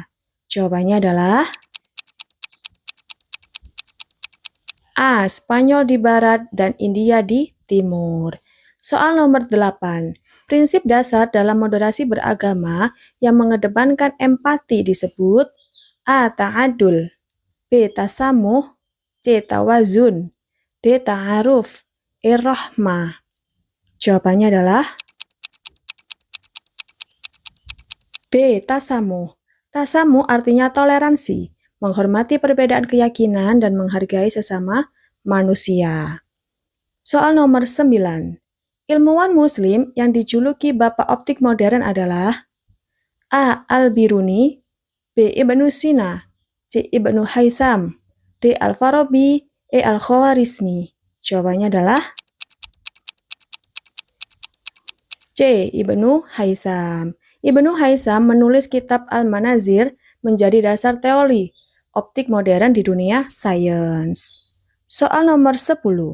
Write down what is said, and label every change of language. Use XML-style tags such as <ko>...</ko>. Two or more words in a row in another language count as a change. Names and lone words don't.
<id>Jawabannya adalah A. Spanyol di barat dan India di timur. Soal nomor 8. Prinsip dasar dalam moderasi beragama yang mengedepankan empati disebut A. Ta'adul, B. Tasamuh, C. Tawazun, D. Ta'aruf, E. Rahmah. Jawabannya adalah B. Tasamuh. Tasamuh artinya toleransi, menghormati perbedaan keyakinan dan menghargai sesama manusia. Soal nomor 9. Ilmuwan muslim yang dijuluki Bapak Optik Modern adalah A. Al-Biruni, B. Ibnu Sina, C. Ibnu Haitham, D. Al-Farabi, E. Al-Khawarizmi. Jawabannya adalah C. Ibnu Haitham. Ibnu Haitham menulis kitab Al-Manazir menjadi dasar teori optik modern di dunia sains. Soal nomor 10.</id>